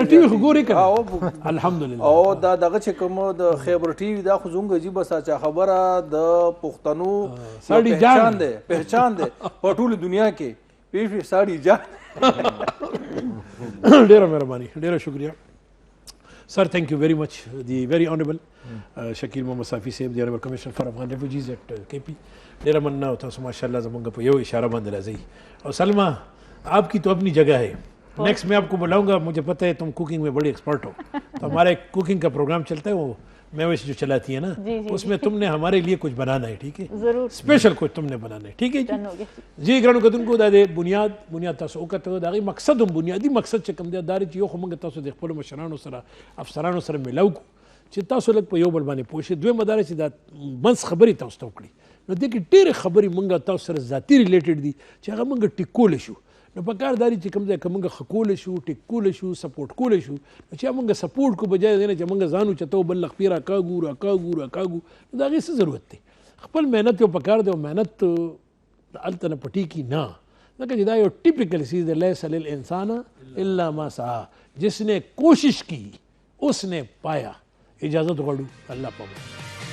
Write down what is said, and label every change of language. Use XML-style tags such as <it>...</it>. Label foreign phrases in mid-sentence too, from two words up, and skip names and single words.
<ps>ټي وي خو ګورې که الحمدلله. او دا دغه چې کوم د خیبر ټي وي دا خو زموږ عجیبه ساچا خبره د پښتنو پہچان دی په ټوله دنیا کې. پیښې ساړي جان. ډېره مهرباني، ډېره شکریہ سر.</ps> <en>Thank you very much the very honourable Shakeel Muhammad Safi Sahib, the honourable Commissioner for Afghan Refugees at KP.</en> <ps>ډېره مننه او تاسو</ps> <ar>ماشاء اللہ</ar> <ps>زموږ په یو اشاره باندې راځئ.</ps> <ur>اور سلمہ آپ کی تو اپنی جگہ ہے، نیکسٹ میں آپ کو بلاؤں گا. مجھے پتہ ہے تم کوکنگ میں بڑی ایکسپرٹ ہو، تو ہمارا ایک کوکنگ کا پروگرام چلتا ہے، وہ میوش جو چلاتی ہے نا، اس میں تم نے ہمارے لیے کچھ بنانا ہے، ٹھیک ہے؟ ضرور، اسپیشل کچھ تم نے بنانا ہے، ٹھیک ہے جی.</ur> <ps>جی ګرانو کتونکو دا د بنیاد تاسو وکړه، د هغې مقصد هم بنیادي مقصد چې کوم دی دا چې یو خو موږ تاسو د خپلو مشرانو سره افسرانو سره میلاو کړو چې تاسو لږ په یو بل باندې پوه شئ. دویمه دا چې دا منځ خبرې تاسو ته وکړي، نو دې کې ډېرې خبرې موږ تاسو سره ذاتي ریلیټډ دي چې هغه موږ ټیکولی شو. نو په کار دا دی چې کوم ځای که موږ ښه کولی شو، ټیک شو، سپورټ کولی شو، نو چې موږ سپورټ کو بجای دی نه چې موږ ځان اوچتو بل لخپې راکاږو نو د هغې څه ضرورت دی؟ خپل محنت یو په کار دی، او محنت هلته نه پټېږي نه، ځکه چې دا یو ټیپیکل چیز دی.</ps> <ar>لیس للانسان الا ما سعی،</ar> <ur>جس نے کوشش کی اس نے پایا.</ur> <ps>اجازت غواړو، الله پاک.</ps>